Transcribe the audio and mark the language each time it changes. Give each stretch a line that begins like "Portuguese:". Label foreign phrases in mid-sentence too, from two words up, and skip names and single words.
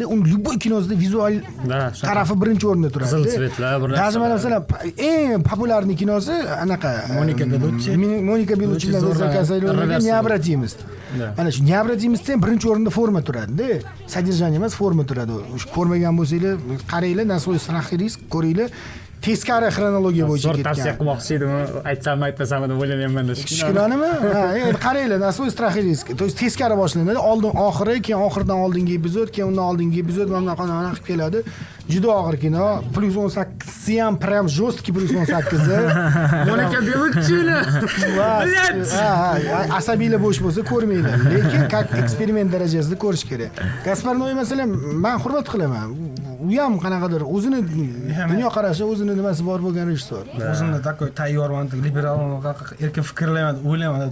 Uzbek: Uni любой kinosida vizual tarafi birinchi o'rinda turadi. Qizil svetlar, даже masalan eng populyarniy kinosi anaqa Monika Bellucci bilan zakazaylangan Необратимость. Mana shu Необратимостьda birinchi o'rinda forma turadi-da. Содержание emas, forma turadi. Ko'rmagan bo'lsanglar, qaranglar, nasoy
Russian: страх и риск
Uzbek: ko'ringlar. Teskari xronologiya bo'yicha ketgan. Tavsiya qilmoqchi edim, aytsam aytmasam deb o'ylayapman da. Shunaqami? Endi qaranglar, nasoy
Russian: страх и риск. То есть
Uzbek: teskari boshlanadi. Oldin oxiri, keyin oxirdan oldingi epizod, keyin undan oldingi epizod mana bunaqa qilib keladi. Juda og'ir kino. +18 ham
Russian: прям жесткий
Uzbek: +18. Monika Bellucchini. Asabiylar bo'sh bo'lsa ko'rmanglar. Lekin как eksperiment darajasida ko'rish kerak. Gasparnoy masalan, men hurmat qilaman. U ham qanaqadir o'zini dunyo qarashi, o'zini nimasi bor bo'lgan rejissor. O'zimda такой tayyorman, liberal, erkin fikrlayman, o'ylayman.